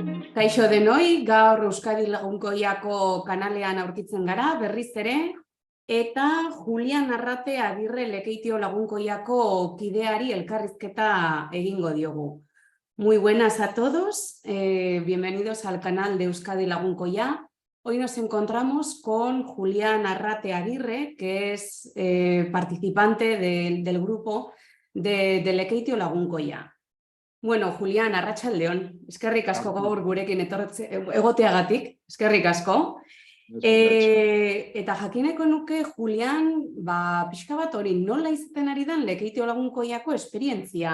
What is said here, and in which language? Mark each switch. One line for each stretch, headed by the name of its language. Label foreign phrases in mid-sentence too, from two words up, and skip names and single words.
Basque: Kaixo denoi, gaur Euskadi Lagunkoiako kanalean aurkitzen gara, berriz ere, eta Julian Arrate Agirre Lekeitio Lagunkoiako kideari elkarrizketa egingo diogu.
Spanish: Muy buenas a todos, bienvenidos al canal de Euskadi Lagunkoia. Hoy nos encontramos con Julian Arrate Agirre, que es participante del grupo de Lekeitio Lagunkoia.
Basque: Bueno, Julian, arratsaldeon, eskerrik asko gaur gurekin egoteagatik, eskerrik asko. Eta jakineko nuke, Julian, pixka bat hori nola izaten ari den Lekeitio Lagunkoiako esperientzia.